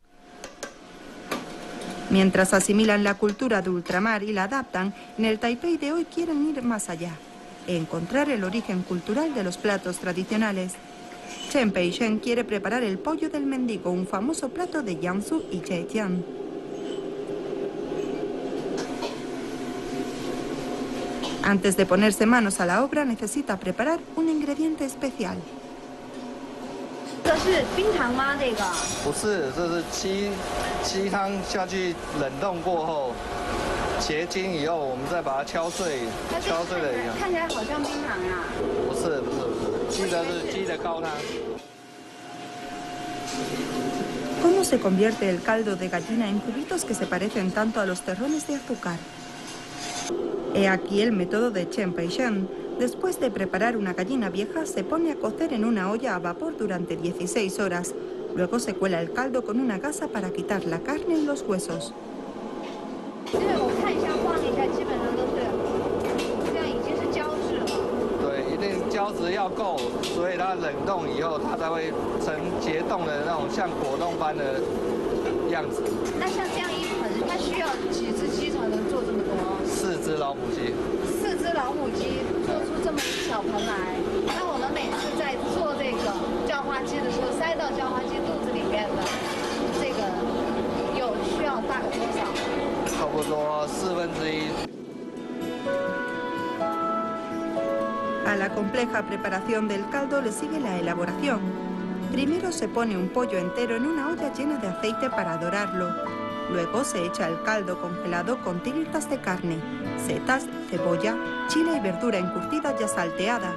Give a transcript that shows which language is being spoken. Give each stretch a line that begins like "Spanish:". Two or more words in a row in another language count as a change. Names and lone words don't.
Spanish: Mientras asimilan la cultura de ultramar y la adaptan, en el Taipei de hoy quieren ir más allá, e encontrar el origen cultural de los platos tradicionales. Chen Peishen quiere preparar el pollo del mendigo, un famoso plato de Jiangsu y Zhejiang. Antes de ponerse manos a la obra, necesita preparar un ingrediente especial.
Chinese: 这是冰糖吗？这个不是，这是鸡汤下去冷冻过后结晶以后，我们再把它敲碎，敲碎了以后，看起来好像冰糖啊。不是，鸡的是鸡的高汤。
Spanish: ¿Cómo se convierte el caldo de gallina en cubitos que se parecen tanto a los terrones de azúcar? He aquí el método de Chen Peishen. Después de preparar una gallina vieja, se pone a cocer en una olla a vapor durante 16 horas. Luego se cuela el caldo con una gasa para quitar la carne y los huesos.
Chinese: 胶质要够，所以它冷冻以后，它才会成结冻的那种像果冻般的样子。那像这样一盆，它需要几只鸡才能做这么多？4只老母鸡。 4只老母鸡做出这么一小盆来，那我们每次在做这个叫花鸡的时候，塞到叫花鸡肚子里面的这个有需要
Spanish: A la compleja preparación del caldo le sigue la elaboración. Primero se pone un pollo entero en una olla llena de aceite para dorarlo. Luego se echa el caldo congelado con tiritas de carne, setas, cebolla, chile y verdura encurtida ya salteada.